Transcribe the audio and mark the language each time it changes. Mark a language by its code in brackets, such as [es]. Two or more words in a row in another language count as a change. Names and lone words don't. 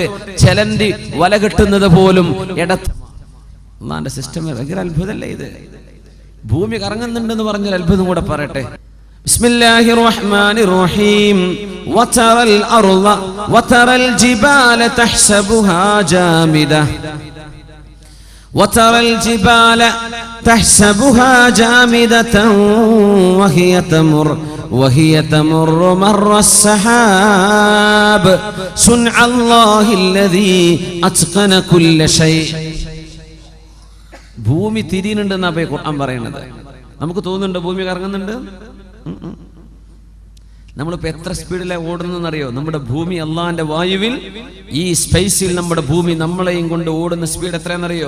[ml] ചെലന്തി വല കെട്ടുന്നത് പോലും ഇടത്ത്. അല്ലാഹുവിന്റെ സിസ്റ്റം ഭയങ്കര അത്ഭുതമല്ലേ ഇത്? ഭൂമി കറങ്ങുന്നുണ്ടെന്ന് പറഞ്ഞൊരു അത്ഭുതം കൂടെ പറയട്ടെ. [ar] بسم الله الرحمن الرحيم. وترى الأرض وترى الجبال تحسبها جامدة وترى الجبال تحسبها جامدة وهي تمر مر السحاب صنع الله الذي أتقن كل شيء. [ml] ഭൂമി തിരിയുന്നുണ്ടെന്നാ ഖുർആൻ പറയുന്നത്. നമുക്ക് തോന്നുന്നുണ്ട് ഭൂമി കറങ്ങുന്നുണ്ട്? നമ്മളിപ്പോ എത്ര സ്പീഡിലാണ് ഓടുന്നറിയോ? നമ്മുടെ ഭൂമി അള്ളാന്റെ വായുവിൽ, ഈ സ്പേസിൽ നമ്മുടെ ഭൂമി നമ്മളെയും കൊണ്ട് ഓടുന്ന സ്പീഡ് എത്രയാണെന്നറിയോ?